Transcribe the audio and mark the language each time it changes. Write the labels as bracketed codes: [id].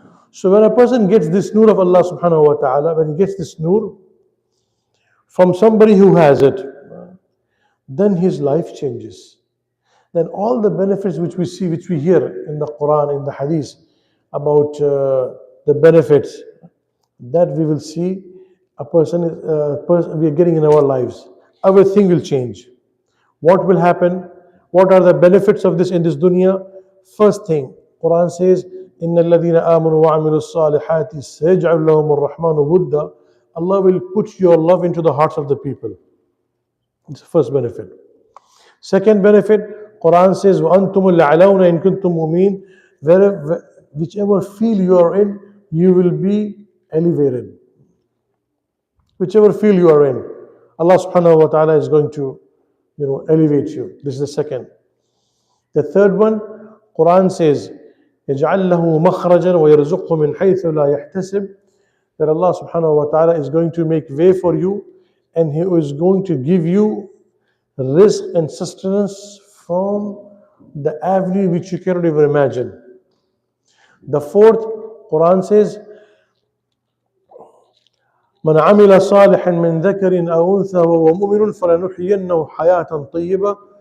[en] So when a person gets this nur of Allah subhanahu wa ta'ala, when he gets this nur from somebody who has it, then his life changes. Then all the benefits which we see, which we hear in the Quran, in the Hadith, about the benefits that we will see we are getting in our lives. Everything will change. What will happen? What are the benefits of this in this dunya? First thing, Quran says, [ar] إِنَّ الَّذِينَ آمَنُوا وَعَمِلُوا الصَّالِحَاتِ سَيَجْعَلُ لَهُمُ الرَّحْمَنُ وُدًّا. [en] Allah will put your love into the hearts of the people. It's the first benefit. Second benefit, Quran says, [ar] وَأَنْتُمُ الْأَعْلَوْنَ إِن كُنْتُم مُؤْمِنِينَ. [en] Whichever field you are in, you will be elevated. Whichever field you are in, Allah subhanahu wa ta'ala is going to elevate you. This is the second. The third one, Quran says, [ar] يَجْعَلْ لَهُ مَخْرَجًا وَيَرْزُقْهُ مِنْ حَيْثُ لَا يَحْتَسِبُ. [en] That Allah subhanahu wa ta'ala is going to make way for you, and He is going to give you risk and sustenance from the avenue which you cannot even imagine. The fourth, Quran says, [ar] من عمل صالحا من ذكر أو أنثى وهو مؤمن فلنحيينه حياة طيبة.